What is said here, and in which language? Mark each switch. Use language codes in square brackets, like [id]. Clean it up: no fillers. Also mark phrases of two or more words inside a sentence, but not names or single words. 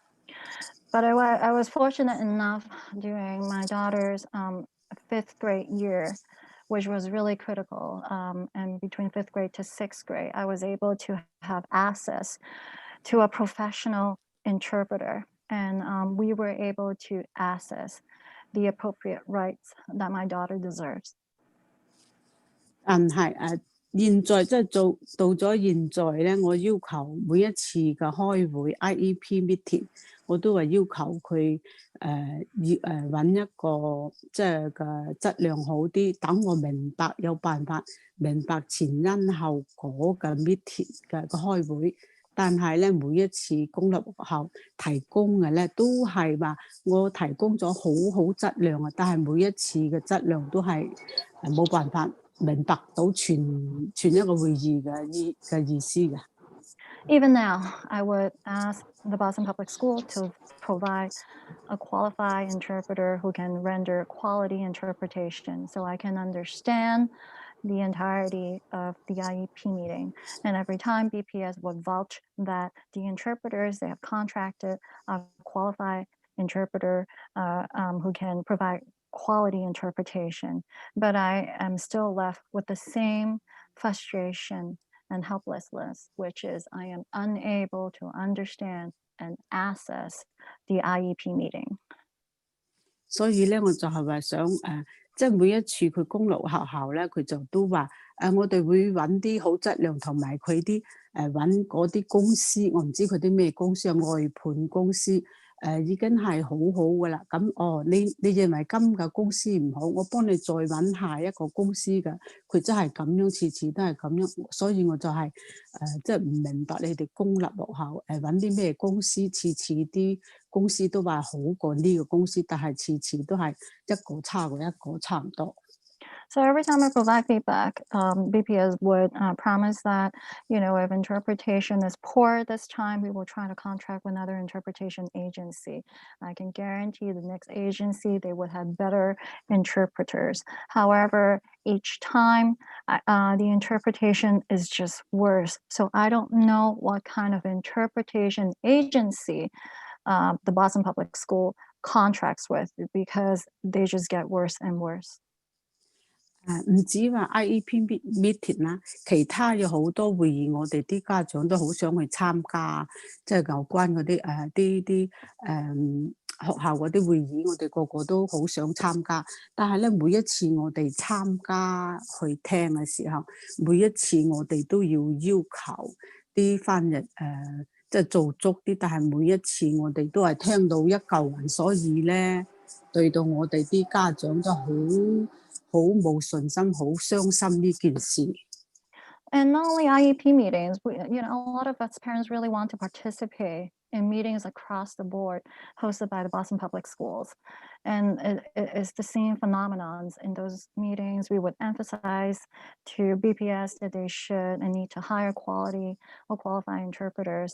[en] But I was fortunate enough during my daughter's 5th grade year, which was really critical. And between 5th grade to 6th grade, I was able to have access to a professional interpreter. And we were able to access the appropriate rights that my daughter deserves. [yue] 但係現在即係到咗現在咧，我要求每一次嘅開會 [en] IEP meeting， [yue] 我都係要求佢揾一個即係嘅質量好啲，等我明白有辦法明白前因後果嘅 meeting 嘅開會。但係咧，每一次公立學校提供嘅咧，都係話我提供咗好質量啊，但係每一次嘅質量都係冇辦法明白到全一個會議嘅意思嘅。 [en] Even now, I would ask the Boston Public School to provide a qualified interpreter who can render quality interpretation so I can understand the entirety of the IEP meeting. And every time BPS would vouch that the interpreters they have contracted a qualified interpreter who can provide quality interpretation. But I am still left with the same frustration and helplessness, which is I am unable to understand and access the IEP meeting. [yue] 所以咧，我就係話想即係每一次佢公立學校咧，佢就都話我哋會揾啲好質量，同埋佢啲揾嗰啲公司，我唔知佢啲咩公司，外判公司已經係好好噶啦。咁你認為今個公司唔好，我幫你再揾下一個公司嘅，佢真係咁樣，次次都係咁樣，所以我就係即係唔明白你哋公立學校揾啲咩公司，次次啲公司都話好過呢個公司，但係次次都係一個差過一個，差唔多。 [en] So every time I provide feedback, BPS would promise that, if interpretation is poor this time, we will try to contract with another interpretation agency. I can guarantee the next agency, they would have better interpreters. However, each time the interpretation is just worse. So I don't know what kind of interpretation agency the Boston Public School contracts with, because they just get worse and worse. [yue] 唔止話 [en] IEP meeting [yue] 啦，其他有好多會議，我哋啲家長都好想去參加，即係有關嗰啲啲學校嗰啲會議，我哋個個都好想參加。但係咧，每一次我哋參加去聽嘅時候，每一次我哋都要求啲翻譯即係做足啲，但係每一次我哋都係聽到一嚿雲，所以咧對到我哋啲家長都好冇信心，好傷心呢件事。 [en] And not only IEP meetings, a lot of us parents really want to participate in meetings across the board hosted by the Boston Public Schools. And it's the same phenomenons in those meetings. We would emphasize to BPS that they should and need to hire quality or qualified interpreters.